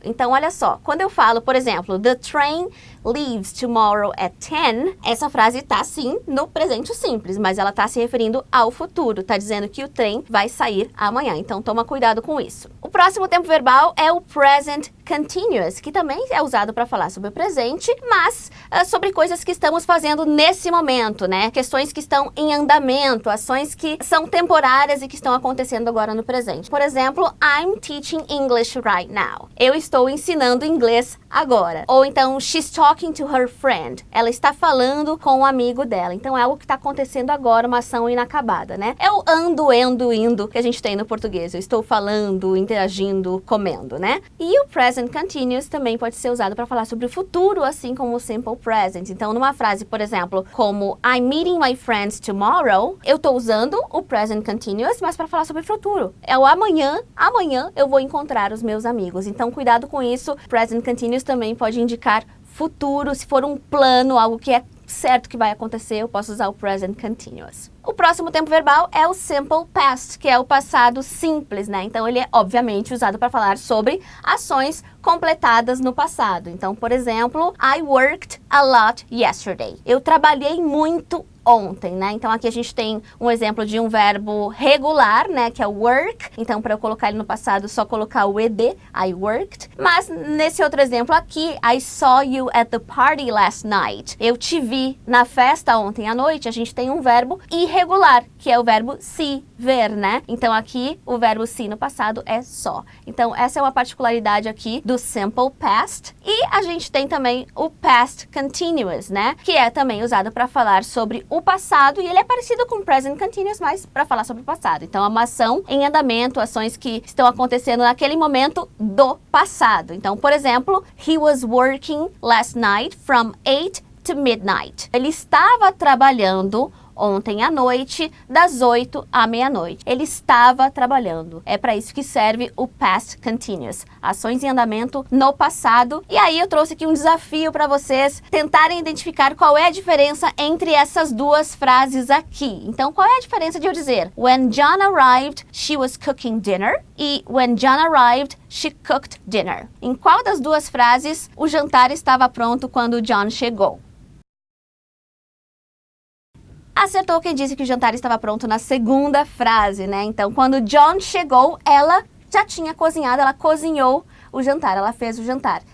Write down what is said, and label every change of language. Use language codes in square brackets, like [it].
[pt] Então olha só, quando eu falo, por exemplo, [en] the train leaves tomorrow at 10, [pt] essa frase tá sim no presente simples, mas ela tá se referindo ao futuro, tá dizendo que o trem vai sair amanhã, então toma cuidado com isso. O próximo tempo verbal é o present continuous, que também é usado para falar sobre o presente, mas sobre coisas que estamos fazendo nesse momento, né? Questões que estão em andamento, ações que são temporárias e que estão acontecendo agora no presente. Por exemplo, [en] I'm teaching English right now. [pt] Eu estou ensinando inglês agora. Ou então, [en] she's talking to her friend. [pt] Ela está falando com um amigo dela. Então é algo que está acontecendo agora, uma ação inacabada, né? É o ando, indo que a gente tem no português. Eu estou falando, interagindo, comendo, né? E o present continuous também pode ser usado para falar sobre o futuro, assim como o simple present. Então, numa frase, por exemplo, como [en] I'm meeting my friends tomorrow, [pt] eu estou usando o present continuous, mas para falar sobre o futuro. É o amanhã eu vou encontrar os meus amigos. Então, cuidado com isso. Present continuous também pode indicar futuro, se for um plano, algo que é certo que vai acontecer, eu posso usar o present continuous. O próximo tempo verbal é o simple past, que é o passado simples, né? Então ele é obviamente usado para falar sobre ações completadas no passado. Então, por exemplo, [en] I worked a lot yesterday. [pt] Eu trabalhei muito ontem, né? Então aqui a gente tem um exemplo de um verbo regular, né, que é work. Então para eu colocar ele no passado, só colocar o ed, [en] I worked. [pt] Mas nesse outro exemplo aqui, [en] I saw you at the party last night. [pt] Eu te vi na festa ontem à noite. A gente tem um verbo irregular, que é o verbo see, ver, né? Então aqui o verbo see no passado é só. Então essa é uma particularidade aqui do simple past. E a gente tem também o past continuous, né, que é também usado para falar sobre o passado, e ele é parecido com o present continuous, mas para falar sobre o passado. Então, é uma ação em andamento, ações que estão acontecendo naquele momento do passado. Então, por exemplo, [en] he was working last night from 8 to midnight. [pt] Ele estava trabalhando ontem à noite, das 8 à meia-noite. Ele estava trabalhando. É para isso que serve o past continuous. Ações em andamento no passado. E aí eu trouxe aqui um desafio para vocês tentarem identificar qual é a diferença entre essas duas frases aqui. Então, qual é a diferença de eu dizer [en] When John arrived, she was cooking dinner [pt] e [en] When John arrived, she cooked dinner? [pt] Em qual das duas frases o jantar estava pronto quando o John chegou? Acertou quem disse que o jantar estava pronto na segunda frase, né? Então, quando John chegou, ela já tinha cozinhado, ela cozinhou o jantar, ela fez o jantar.